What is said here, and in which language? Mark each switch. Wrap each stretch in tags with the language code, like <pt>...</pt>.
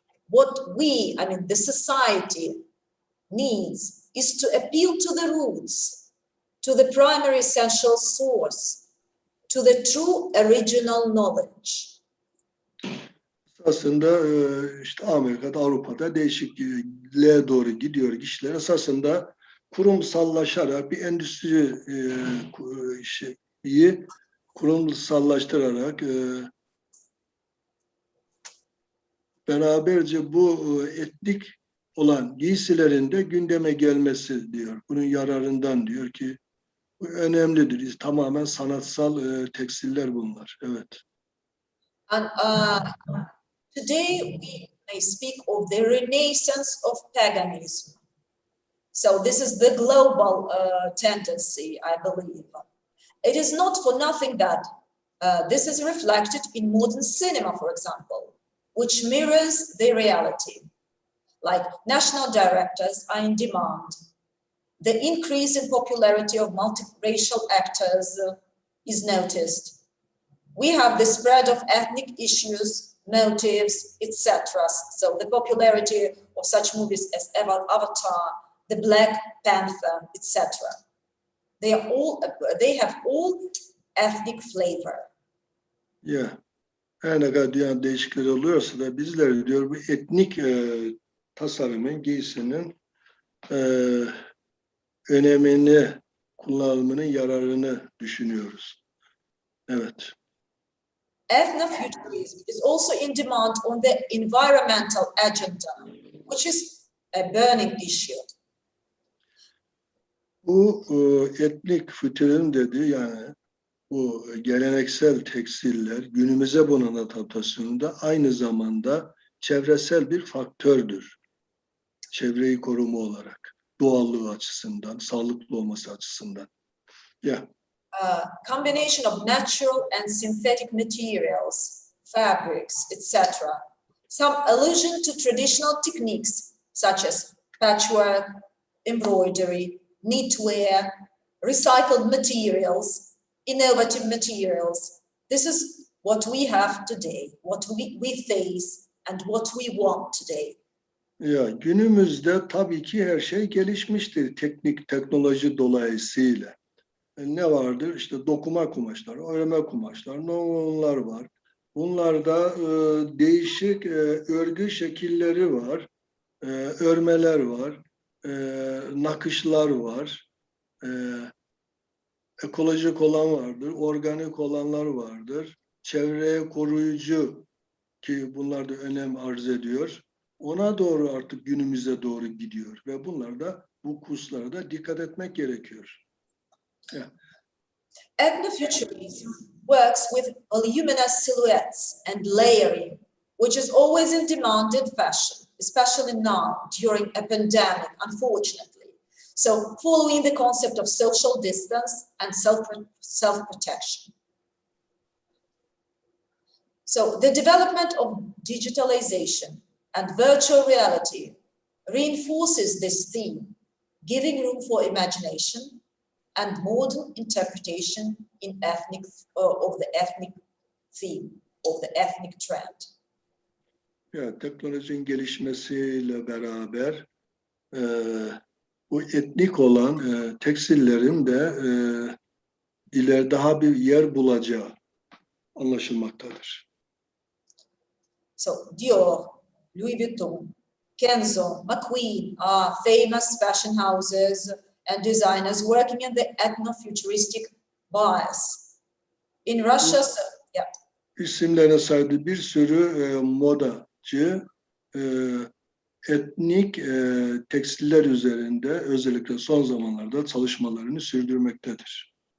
<en>What we, I mean the society, needs is to appeal to the roots, to the primary essential source, to the true original knowledge.</en> <tr>Aslında işte Amerika'da, Avrupa'da değişikliğe doğru gidiyor işler. Esasında kurumsallaşarak bir endüstri şeyi kurumsallaştırarak beraberce bu etnik olan giysilerin de gündeme gelmesi diyor. Bunun yararından diyor ki bu önemlidir. Tamamen sanatsal tekstiller bunlar. Evet.</tr> <en>And today we may speak of the renaissance of paganism. So this is the global tendency, I believe. It is not for nothing that this is reflected in modern cinema, for example, which mirrors the reality. Like national directors are in demand. The increase in popularity of multiracial actors is noticed. We have the spread of ethnic issues, motives, etc. So the popularity of such movies as Avatar, the Black Panther, etc. They have all ethnic flavor. Yeah.</en> <tr>Her ne kadar dünya değişiklikleri oluyorsa da bizler diyor bu etnik tasarımın, giysinin önemini, kullanımının yararını düşünüyoruz. Evet.</tr> <en>Etnik Fütürizm is also in demand on the environmental agenda, which is a burning issue.</en> <tr>Bu etnik fütürizm dediği yani bu geleneksel tekstiller günümüze bunun adaptasyonunda aynı zamanda çevresel bir faktördür. Çevreyi koruma olarak, doğallığı açısından, sağlıklı olması açısından.</tr> <en>Yeah. Combination of natural and synthetic materials, fabrics, etc. Some allusion to traditional techniques such as patchwork, embroidery, knitwear, recycled materials, innovative materials. This is what we have today, what we face and what we want today.</en> <tr>Ya günümüzde tabii ki her şey gelişmiştir teknoloji dolayısıyla. Ne vardır? İşte dokuma kumaşlar, örme kumaşlar, nonlar var. Bunlarda değişik örgü şekilleri var, örmeler var, nakışlar var, ekolojik olan vardır, organik olanlar vardır, çevreye koruyucu ki bunlar da önem arz ediyor. Ona doğru artık günümüze doğru gidiyor ve bunlarda bu kurslara da dikkat etmek gerekiyor.</tr> <en>Yeah. Ethnofuturism works with voluminous silhouettes and layering, which is always in demand in fashion, especially now during a pandemic, unfortunately. So following the concept of social distance and self-protection. So the development of digitalization and virtual reality reinforces this theme, giving room for imagination and modern interpretation in of the ethnic theme, of the ethnic trend.</en> <tr>Ya, teknolojinin gelişmesiyle beraber bu etnik olan tekstillerin de ileride daha bir yer bulacağı anlaşılmaktadır.</tr> <en>So Dior, Louis Vuitton, Kenzo, McQueen are famous fashion houses and designers working in the ethno-futuristic bias. In Russia, yeah.</en> <tr>İsimlerine saydığı bir sürü modacı etnik tekstiller üzerinde özellikle son zamanlarda çalışmalarını sürdürmektedir.</tr>